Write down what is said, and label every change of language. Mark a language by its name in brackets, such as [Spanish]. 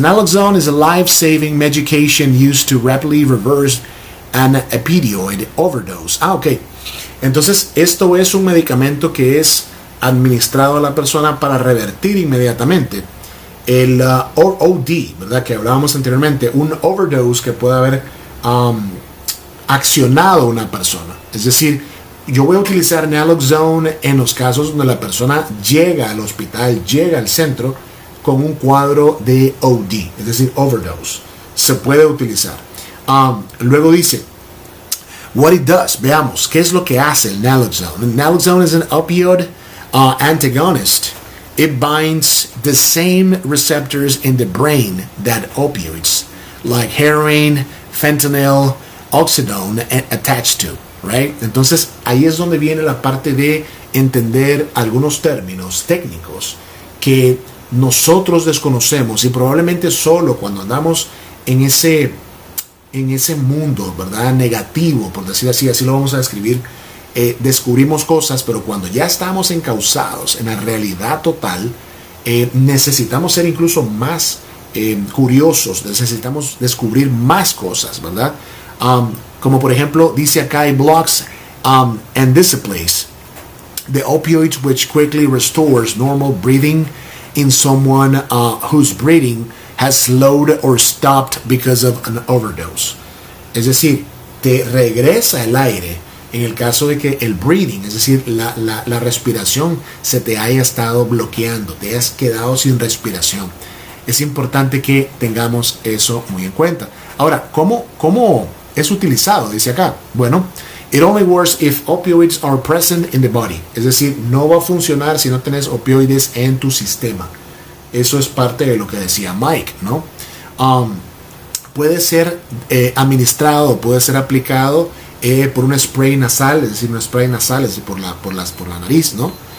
[English] Naloxone is a life-saving medication used to rapidly reverse an opioid overdose. Ok. [Spanish] Entonces, esto es un medicamento que es administrado a la persona para revertir inmediatamente el OD, ¿verdad?, que hablábamos anteriormente, un overdose que puede haber accionado una persona. Es decir, yo voy a utilizar naloxone en los casos donde la persona llega al hospital, llega al centro con un cuadro de OD, es decir, overdose. Se puede utilizar. Luego dice, [English] what it does. [Spanish] Veamos, ¿qué es lo que hace el naloxone? [English] Naloxone is an opioid antagonist. It binds the same receptors in the brain that opioids, like heroin, fentanyl, oxycodone, attached to, right? [Spanish] Entonces, ahí es donde viene la parte de entender algunos términos técnicos que nosotros desconocemos, y probablemente solo cuando andamos en ese mundo, ¿verdad?, negativo, por decir así lo vamos a describir, descubrimos cosas. Pero cuando ya estamos encausados en la realidad total, necesitamos ser incluso más curiosos, necesitamos descubrir más cosas, ¿verdad? Como por ejemplo, dice acá, [English] it blocks and disciplines the opioids, which quickly restores normal breathing in someone whose breathing has slowed or stopped because of an overdose. [Spanish] Es decir, te regresa el aire en el caso de que el breathing, es decir, la respiración se te haya estado bloqueando, te hayas quedado sin respiración. Es importante que tengamos eso muy en cuenta. Ahora, ¿cómo es utilizado? Dice acá, bueno, [English] it only works if opioids are present in the body. [Spanish] Es decir, no va a funcionar si no tenés opioides en tu sistema. Eso es parte de lo que decía Mike, ¿no? Puede ser administrado, puede ser aplicado por un spray nasal, es decir, un spray nasal, es decir, por la nariz, ¿no?